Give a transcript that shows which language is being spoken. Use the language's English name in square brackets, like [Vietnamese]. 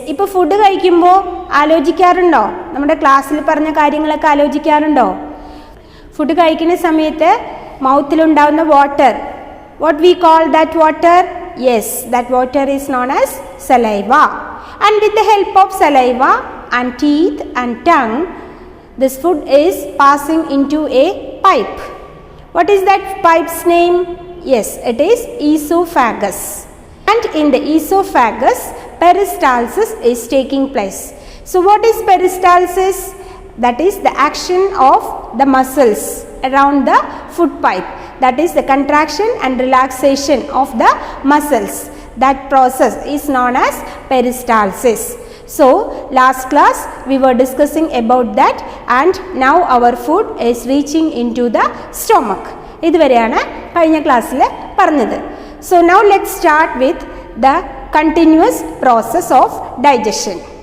[Malayalam] ഇപ്പോൾ ഫുഡ് കഴിക്കുമ്പോൾ ആലോചിക്കാറുണ്ടോ? നമ്മുടെ ക്ലാസ്സിൽ പറഞ്ഞ കാര്യങ്ങളൊക്കെ ആലോചിക്കാറുണ്ടോ? ഫുഡ് കഴിക്കുന്ന സമയത്ത് മൗത്തിലുണ്ടാവുന്ന water, [English] what we call that water? Yes, that water is known as saliva. And with the help of saliva and teeth and tongue, this food is passing into a pipe. What is that pipe's name? Yes, it is esophagus. And in the esophagus, peristalsis is taking place. So what is peristalsis? That is the action of the muscles around the food pipe. That is the contraction and relaxation of the muscles. That process is known as peristalsis. So last class we were discussing about that, and now our food is reaching into the stomach. [Malayalam] ഇതുവരെയാണ് കഴിഞ്ഞ ക്ലാസ്സിൽ പറഞ്ഞത്. [English] So now let's start with the continuous process of digestion.